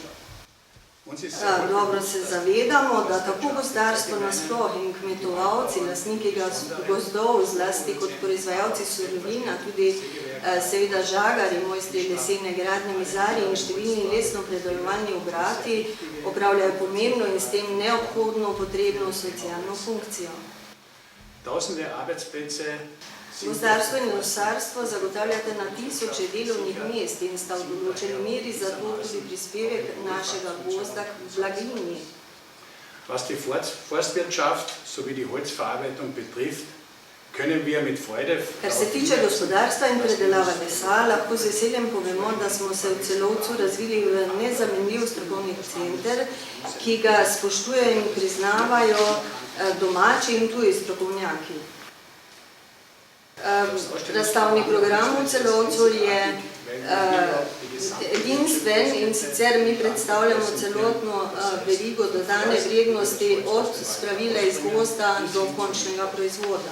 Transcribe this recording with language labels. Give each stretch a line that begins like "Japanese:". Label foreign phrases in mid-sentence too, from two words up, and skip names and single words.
Slovenian: Dobro se zavedamo, da tako gozdarstvo nasploh in kmetovalci, lastniki gozdov, zlasti kot proizvajalci surovina, tudi seveda žagarji, mojstri lesene gradnje, mizarji in številni lesno-predelovalni obrati opravljajo pomembno in s tem neobhodno potrebno socialno funkcijo. Gozdarstvo in lesarstvo zagotavljate na tisoče delovnih mest in sta v določeni meri zato tudi prispevek našega gozda k blaginji.
German: Was die Forstwirtschaft sowie die Holzverarbeitung betrifft, können wir mit Freude...
Slovenian: Kar se tiče gospodarstva in predelave lesa, lahko z veseljem povemo, da smo se v Celovcu razvili v nezamenljiv strokovni center, ki ga spoštujejo in priznavajo domači in tuji strokovnjaki. Razstavni program v Celovcu je edinstven in sicer mi predstavljamo celotno verigo dodane vrednosti od spravila iz gozda do končnega proizvoda.